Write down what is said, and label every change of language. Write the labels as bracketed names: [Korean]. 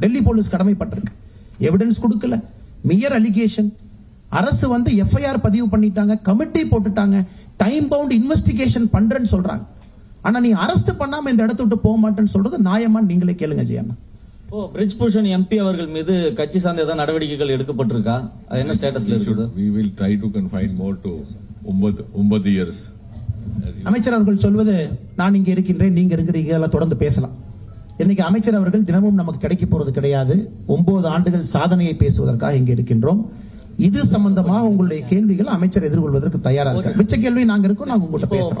[Tamil] Delhi police கடமைப்பட்டிருக்கு. Evidence கொடுக்கல, [English] Mere allegation. [Tamil] அரசு வந்து எஃப்ஐஆர் பதிவு பண்ணிட்டாங்க, கமிட்டி போட்டுட்டாங்க, [English] time bound investigation [Tamil] பண்றேன்னு சொல்றாங்க. ஆனா நீ அரெஸ்ட் பண்ணாம இந்த இடத்த விட்டு போக மாட்டேன்னு சொல்றது நியாயமா? நீங்களே கேளுங்க ஜெயண்ணா. பிரிட்ஜ் பூஷன் எம்பி அவர்கள் மீது கட்சி சார்ந்த ஏதாவது நடவடிக்கைகள் எடுக்கப்பட்டிருக்கா? என்ன ஸ்டேட்டஸ்ல இருக்குது? [English] We will try to confine more to 9 years. [Tamil] அமைச்சர் அவர்கள் சொல்வது, நான் இங்க இருக்கின்றேன், நீங்க இருக்கிறீங்க, எல்லாம் தொடர்ந்து பேசலாம். இன்னைக்கு அமைச்சர் அவர்கள் தினமும் நமக்கு கிடைக்க போறது கிடையாது. 9 ஆண்டுகள் சாதனையை பேசுவதற்காக இங்க இருக்கின்றோம். இது சம்பந்தமாக உங்களுடைய கேள்விகள் அமைச்சர் எதிர்கொள்வதற்கு தயாரா இருக்காரு. மிச்ச கேள்வி நாங்க இருக்கோம், நாங்க உங்கள்கிட்ட பேசுறோம்.